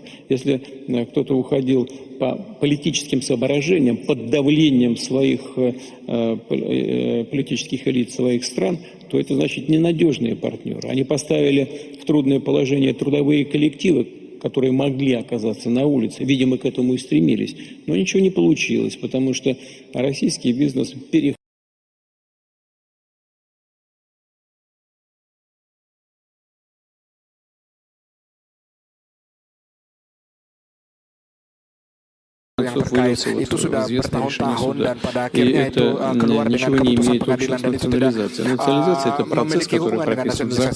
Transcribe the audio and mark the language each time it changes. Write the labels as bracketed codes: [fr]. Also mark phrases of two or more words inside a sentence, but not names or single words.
[ru] Если кто-то уходил по политическим соображениям, под давлением своих политических элит своих стран, то это значит ненадежные партнеры. Они поставили в трудное положение трудовые коллективы, которые могли оказаться на улице. Видимо, к этому и стремились. Но ничего не получилось, потому что российский бизнес [id] itu sudah bertahun-tahun dan pada akhirnya itu keluar dengan keputusan pengadilan dan itu tidak memiliki hubungan dengan nasionalisasi.